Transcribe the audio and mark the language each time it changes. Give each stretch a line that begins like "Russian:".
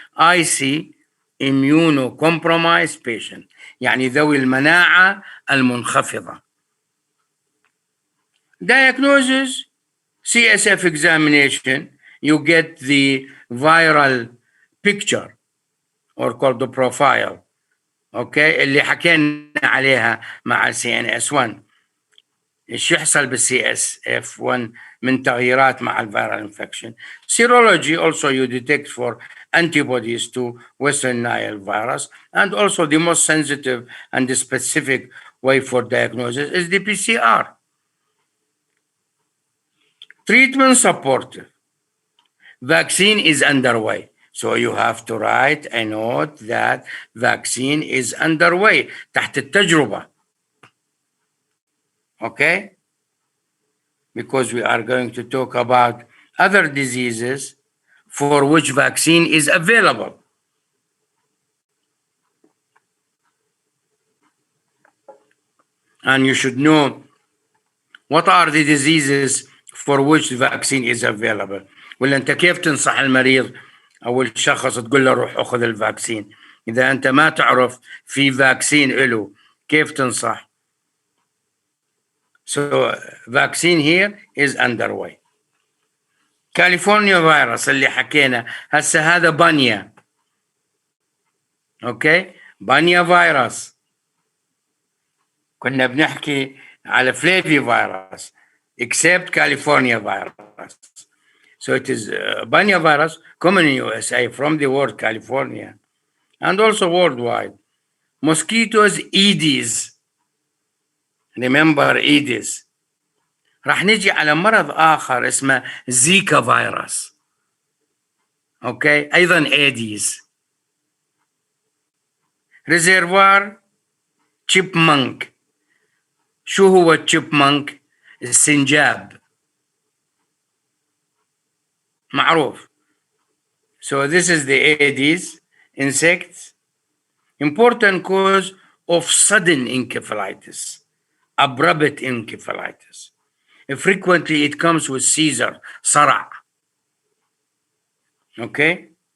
English: I see immunocompromised patient,
Arabic: يعني ذوي المناعة المنخفضة.
English: Diagnosis, CSF examination, you get the viral picture or called the profile.
Arabic: Okay, اللي حكينا عليها مع CNS1. ايش يحصل بالCSF1 من تغييرات مع الفيرال infection.
English: Serology also you detect for antibodies to Western Nile virus, and also the most sensitive and the specific way for diagnosis is the PCR. Treatment supportive. Vaccine is underway. So you have to write a note that vaccine is underway
Arabic: تحت التجربة.
English: Okay? Because we are going to talk about other diseases for which vaccine is available. And you should know what are the diseases for which the vaccine is available.
Arabic: ولا أنت كيف تنصح المريض أو الشخص تقول له روح أخذ الفاكسين؟ إذا أنت ما تعرف في فاكسين له كيف تنصح؟
English: So vaccine here is underway.
Arabic: كاليفورنيا فيروس اللي حكينا هسه هذا بانيا. اوكي بانيا فيروس. كنا بنحكي على فلافي فيروس
English: except California virus. So it is Banya virus common in USA from the word California and also worldwide. Mosquitoes Aedes. Remember Aedes.
Arabic: راح نجي على مرض آخر اسمه زيكا فيروس. اوكي أيضا Aedes. ريزرفوار chipmunk. شو هو chipmunk؟ السنجاب معروف.
English: So this is the Aedes insects. Important cause of sudden encephalitis, abrupt encephalitis. Frequently it comes with seizure,
Arabic: صرع.
English: Okay.